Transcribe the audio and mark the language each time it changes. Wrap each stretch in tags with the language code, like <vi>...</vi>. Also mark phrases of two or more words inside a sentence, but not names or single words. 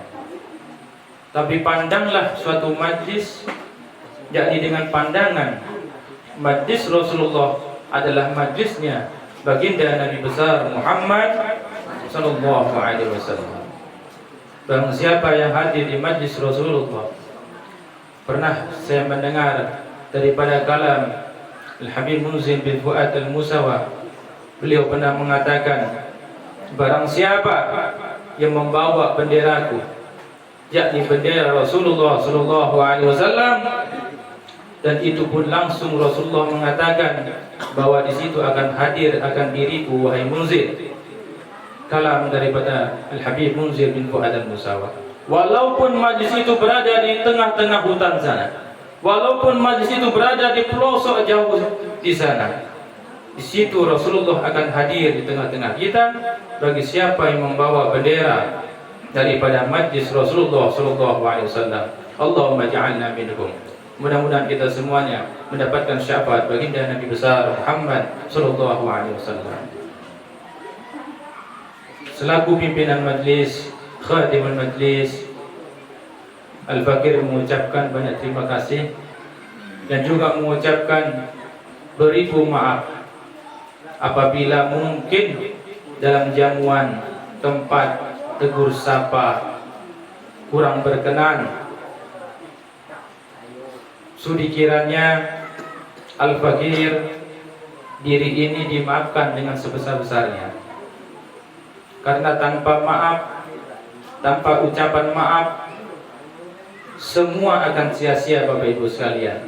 <id>Tapi pandanglah suatu majlis yakni dengan pandangan majlis Rasulullah adalah majlisnya baginda Nabi besar Muhammad</id> <ar>صلى الله عليه وسلم.</ar> <id>Barang siapa yang hadir di majlis Rasulullah, pernah saya mendengar daripada kalam Al-Habib Munzir bin Fuad Al-Musawa, beliau pernah mengatakan, barang siapa yang membawa benderaku, yakni bendera Rasulullah</id> <ar>صلى الله عليه وسلم,</ar> <id>dan itu pun langsung Rasulullah mengatakan bahwa di situ akan hadir akan diriku wahai Munzir. Kalam daripada Al-Habib Munzir bin Fuad Al-Musawa. Walaupun majlis itu berada di tengah-tengah hutan sana, walaupun majlis itu berada di pelosok jauh di sana, di situ Rasulullah akan hadir di tengah-tengah kita bagi siapa yang membawa bendera daripada majlis Rasulullah</id> <ar>صلى الله عليه وسلم. اللهم اجعلنا منهم.</ar> <id>Mudah-mudahan kita semuanya mendapatkan syafaat baginda Nabi besar Muhammad</id> <ar>صلى الله عليه وسلم.</ar> <id>Selaku pimpinan majlis,</id> <ar>خادم المجلس,</ar> <id>Al-Fakir mengucapkan banyak terima kasih dan juga mengucapkan beribu maaf apabila mungkin dalam jamuan tempat tegur sapa kurang berkenan. Sudi kiranya Al-Fakir diri ini dimaafkan dengan sebesar-besarnya, karena tanpa maaf, tanpa ucapan maaf, semua akan sia-sia Bapak Ibu sekalian.</id>